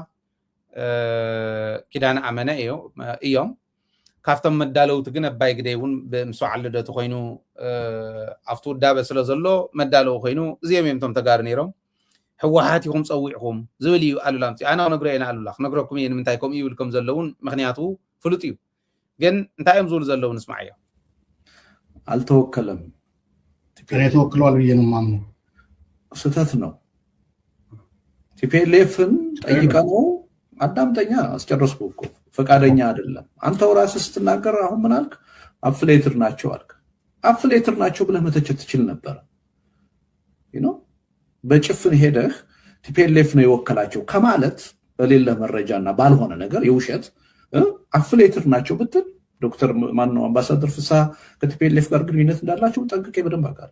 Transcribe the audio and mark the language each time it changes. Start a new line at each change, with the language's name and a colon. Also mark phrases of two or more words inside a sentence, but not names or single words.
Tigrinya: ኪዳነ ኣመነ እዮም ካብቶም መዳለውቲ ግን ኣባይ ግደይ እውን ብምስዋዕ ልደቱ ኮይኑ ኣብቲ ውዳበ ስለ ዘሎ መዳለው ኮይኑ እዚኦም እዮም እቶም ተጋሩ ነይሮም ሕወሓት ኢኹም ፀዊዕኹም ዝብል እዩ ኣሉላ ምፅኡ ኣነ ክነግሮ ኢና ኣሉላ ክነግረኩም እየ ንምንታይ ከምኡ ይብልኩም ዘለውን ምክንያቱ ፍሉጥ እዩ ግን እንታይ እዮም ዝብሉ ዘለዉ ንስማዕ እዮም
Amharic: አልተወከለም እኔ ተወክሏል ብዬ ነው የማምነው ስህተት ነው ቲፒኤልኤፍን ጠይቀነው አዳምጠኛ አስጨረስኩ እኮ ፈቃደኛ አይደለም አንተው ራስህ ስትናገር አሁን ምን አልክ አፍሌተር ናቸው አልክ አፍሌተር ናቸው ብለህ መተቸት ትችል ነበር በጭፍን ሄደህ ቲፒኤልኤፍ ነው የወከላቸው ከማለት በሌለ መረጃና ባልሆነ ነገር የውሸት አፍሌተር ናቸው ብትል ዶክተር ማንነው አምባሳደር ፍስሓ ከቲፒኤልኤፍ ጋር ግንኙነት እንዳላቸው ጠንቅቄ በደንብ አውቃለሁ